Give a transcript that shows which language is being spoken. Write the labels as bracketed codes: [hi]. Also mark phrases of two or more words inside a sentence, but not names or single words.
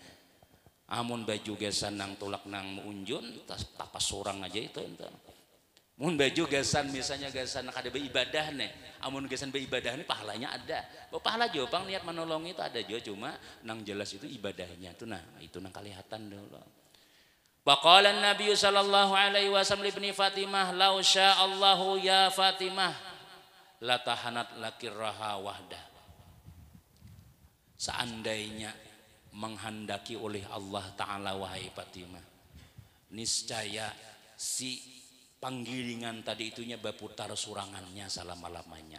[bjn] Amun baju gesan nang tulak nang unjun tapas sorang aja itu ente. Mun baju gesan misalnya gesan kada beribadah nih. Amun gesan beribadah nih pahalanya ada. Pahala jo pang niat menolong itu ada jo, cuma nang jelas itu ibadahnya itu. Nah itu nang kelihatan dulu. [ar] وقال نبي صلى الله عليه وسلم لابن فاطمة، "لو شاء الله يا فاطمة لطحنت لك الرحى وحدها." [bjn] Seandainya menghendaki oleh Allah Ta'ala wahai Fatimah, niscaya si panggilingan tadi itunya berputar surangannya selama-lamanya.